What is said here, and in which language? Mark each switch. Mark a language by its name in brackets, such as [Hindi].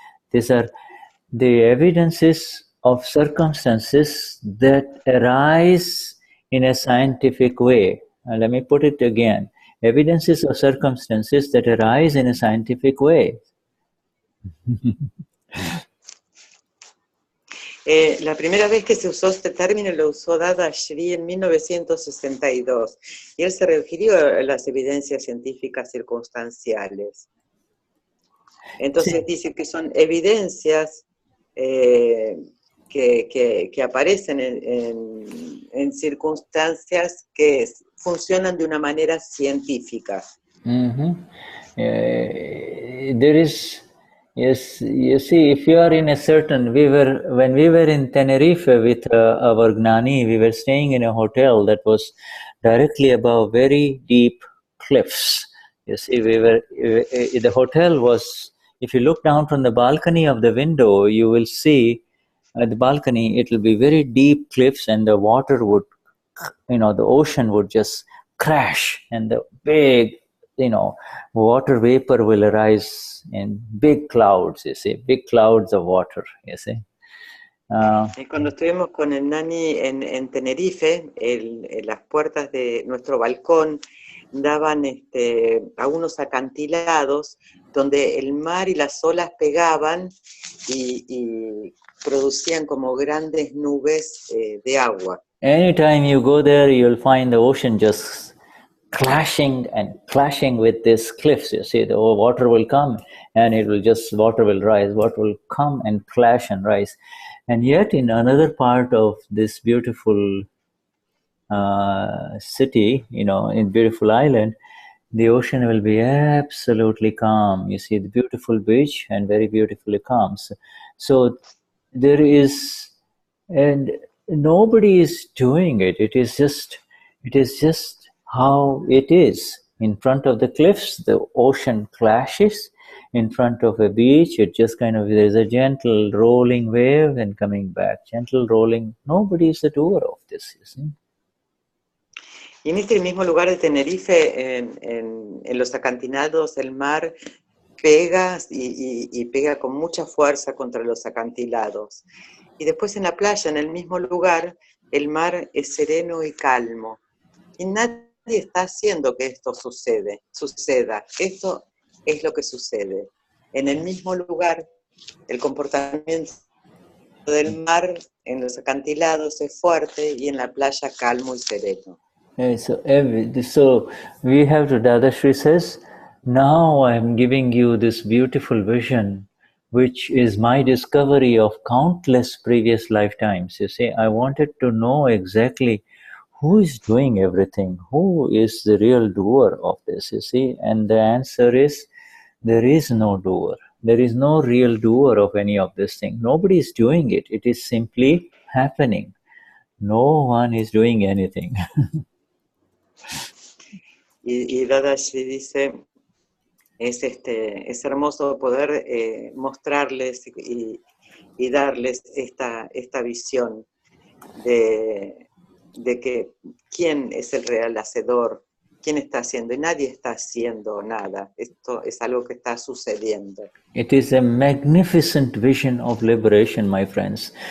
[English] These are the evidences of circumstances that arise in a scientific way. Let me put it again. Evidences of circumstances that arise in a scientific way. [Spanish] La primera vez que se usó este término lo usó Dadashri en 1962 y él se refirió a las evidencias científicas circunstanciales. Entonces dice que son evidencias que aparecen en circunstancias que funcionan de una manera científica. [English] There is, yes, you see, if you are in a certain, when we were in Tenerife with our Gnani, we were staying in a hotel that was directly above very deep cliffs, You see, the hotel was, if you look down from the balcony of the window, you will see at the balcony, it will be very deep cliffs and the water would, the ocean would just crash and the big, water vapor will arise in big clouds, you see, big clouds of water, you see. [Spanish] Cuando estuvimos con el Gnani en Tenerife, las puertas de nuestro balcón daban a unos acantilados donde el mar y las olas pegaban y producían como grandes nubes de agua. [English] Anytime you go there, you'll find the ocean just clashing with these cliffs. You see, the water will come and water will rise, water will come and clash and rise. And yet in another part of this beautiful city, in beautiful island, the ocean will be absolutely calm. You see the beautiful beach and very beautifully calm. So there is, and nobody is doing it. It is just how it is. In front of the cliffs, the ocean clashes. In front of a beach, it just there's a gentle rolling wave and coming back, gentle rolling. Nobody is the doer of this, you see. [Spanish] Y en este mismo lugar de Tenerife, en los acantilados, el mar pega y pega con mucha fuerza contra los acantilados. Y después en la playa, en el mismo lugar, el mar es sereno y calmo. Y nadie está haciendo que esto suceda. Esto es lo que sucede. En el mismo lugar, el comportamiento del mar en los acantilados es fuerte y en la playa calmo y sereno. [English] So we have to, Dadashri says, now I am giving you this beautiful vision, which is my discovery of countless previous lifetimes. You see, I wanted to know exactly who is doing everything, who is the real doer of this, you see, and the answer is, there is no doer. There is no real doer of any of this thing. Nobody is doing it. It is simply happening. No one is doing anything. [Spanish] Y Dadashri dice, es hermoso poder mostrarles y darles esta visión de que quién es el real hacedor, quién está haciendo, y nadie está haciendo nada. Esto es algo que está sucediendo. [English] It is a magnificent vision of liberation, my friends.